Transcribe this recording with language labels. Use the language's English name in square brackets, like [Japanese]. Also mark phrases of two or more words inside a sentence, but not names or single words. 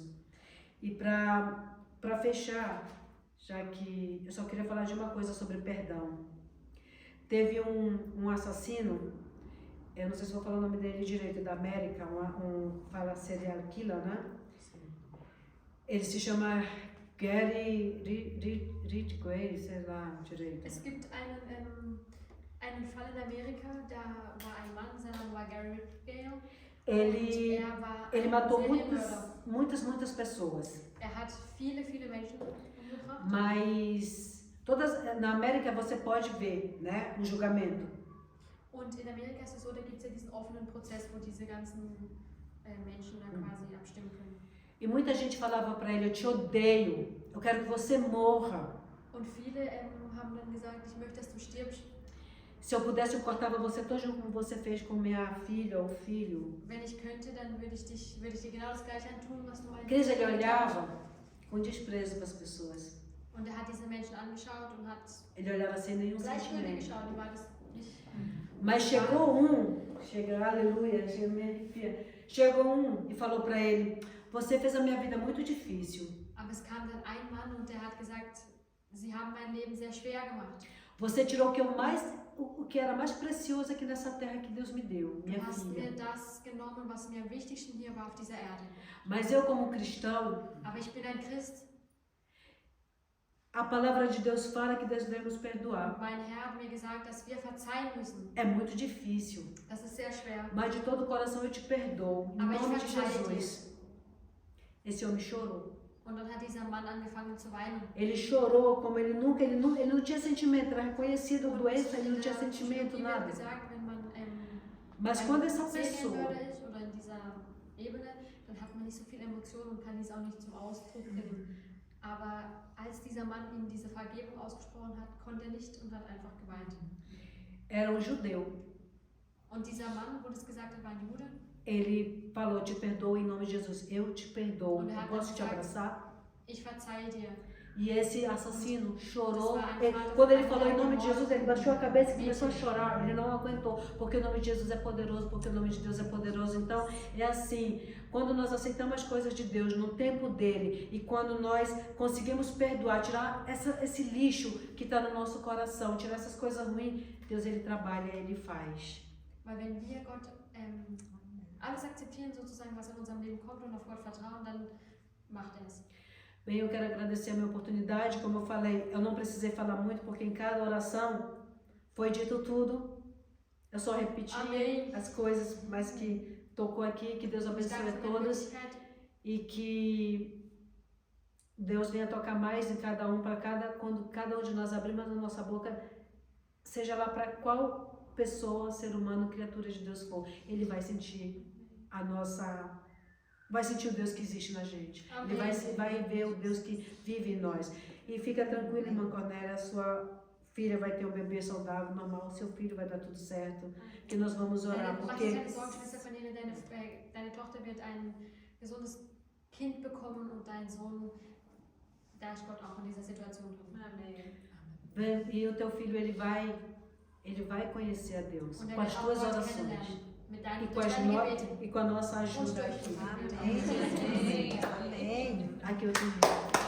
[Portuguese] E para fechar, já que eu só queria falar de uma coisa sobre perdão. Teve um assassino, eu não sei se vou falar o nome dele direito, da América, fala [English] serial killer, [Portuguese] né? Ele se chama Gary Ridgway, sei lá direito. [German] Es gibt einen Fall in Amerika, da war ein Mann, sein Name war Gary Ridgway. [Portuguese] Ele matou muitas pessoas. [German] Hat viele Menschen umgebracht. [Portuguese] Mas na América você pode ver, né, o julgamento. [German] Und in Amerika ist es so, da gibt es ja diesen offenen Prozess, wo diese ganzen Menschen dann quasi abstimmen können. [Portuguese] E muita gente falava para ele, eu te odeio, eu quero que você morra. [German] Und viele haben dann gesagt, ich möchte, dass du stirbst. [Portuguese] Se eu pudesse, eu cortava você todinho como você fez com minha filha ou filho. [German] Wenn ich könnte, dann würde ich dir genau das Gleiche antun, was du [Portuguese] Cris, ele olhava com desprezo para as pessoas. [German] Und hat diese Menschen angeschaut und hat [Portuguese] ele olhava sem nenhum sentimento. [German] Geschaut, war das nicht. [Portuguese] Mas chegou aleluia, chegou e falou para ele, você fez a minha vida muito difícil. [German] Aber es kam dann ein Mann und der hat gesagt, Sie haben mein Leben sehr schwer gemacht. [Portuguese] Você tirou o que era mais precioso aqui nessa terra que Deus me deu, minha filha. [German] Das genommen, was mir am wichtigsten hier war auf dieser Erde. [Portuguese] Mas eu, como cristão, [German] aber ich bin ein Christ. [Portuguese] A palavra de Deus fala que Deus deve nos perdoar. [German] Mein Herr hat mir gesagt, dass wir verzeihen müssen. [Portuguese] É muito difícil. [German] Das ist sehr schwer. [Portuguese] Mas de todo o coração eu te perdoo, em nome de Jesus. Esse homem chorou. [German] Und dann hat dieser Mann angefangen zu weinen. [Portuguese] Ele chorou como ele não tinha sentimento, era reconhecido doença, ele não tinha [German] In [Portuguese] sentimento, [German] der Bibel [Portuguese] nada. [German] gesagt, wenn man [Portuguese] Mas quando essa [German] Serienmörder [Portuguese] pessoa, [German] ist oder in dieser Ebene, dann hat man nicht so viel Emotionen und kann dies auch nicht zum Ausdruck bringen. Aber als dieser Mann ihm diese Vergebung ausgesprochen hat, konnte er nicht und hat einfach geweint. [Portuguese] era judeu, [German] Und dieser Mann, wo das gesagt hat, war ein Jude. [Portuguese] ele falou, te perdoo em nome de Jesus, eu te perdoo, [German] Und er [Portuguese] eu [German] hat [Portuguese] posso te [German] gesagt, [Portuguese] abraçar? [German] ich verzeihe dir. [Portuguese] E esse assassino chorou, [German] Das war ein [Portuguese] quando ele [German] Vater [Portuguese] falou em [German] von [Portuguese] nome de [German] einem [Portuguese] Jesus, ele baixou a cabeça e começou a [German] Mädchen. [Portuguese] chorar, ele não aguentou, porque o nome de Jesus é poderoso, porque o nome de Deus é poderoso. Então, é assim, quando nós aceitamos as coisas de Deus no tempo dele e quando nós conseguimos perdoar, tirar esse lixo que está no nosso coração, tirar essas coisas ruins, Deus ele trabalha, ele faz. [German] Weil wenn wir Gott alles akzeptieren, sozusagen, was in unserem Leben kommt und auf Gott vertrauen, dann macht er es. [Portuguese] Bem, eu quero agradecer a minha oportunidade, como eu falei, eu não precisei falar muito porque em cada oração foi dito tudo, eu só repeti Amém. as coisas, mas que tocou aqui, que Deus [German] Ich [Portuguese] abençoe [German] danke [Portuguese] a [German] für die [Portuguese] todas [German] Möglichkeit. [Portuguese] e que Deus venha tocar mais em cada um, quando cada um de nós abrimos a nossa boca, seja lá para qual pessoa, ser humano, criatura de Deus for, ele vai sentir vai sentir o Deus que existe na gente. Amém. Ele vai ver o Deus que vive em nós. E fica tranquila, irmã Cornélia, sua filha vai ter um bebê saudável, normal, seu filho vai dar tudo certo, que nós vamos orar, [German] Mach dir [Portuguese] porque [German] keine Sorgen, Schwester Cornelia, deine Tochter wird ein gesundes Kind bekommen und dein Sohn, da ist Gott auch in dieser Situation drin. [Portuguese] Amém. e o teu filho ele vai conhecer a Deus [German] Und er [Portuguese] com as [German] wird auch [Portuguese] tuas [German] Gott [Portuguese] orações [German] kennenlernen. Mit [Portuguese] e [German] durch deine Gebete. [Portuguese] com a nossa ajuda aqui. Amém. Amém. Aqui eu tenho.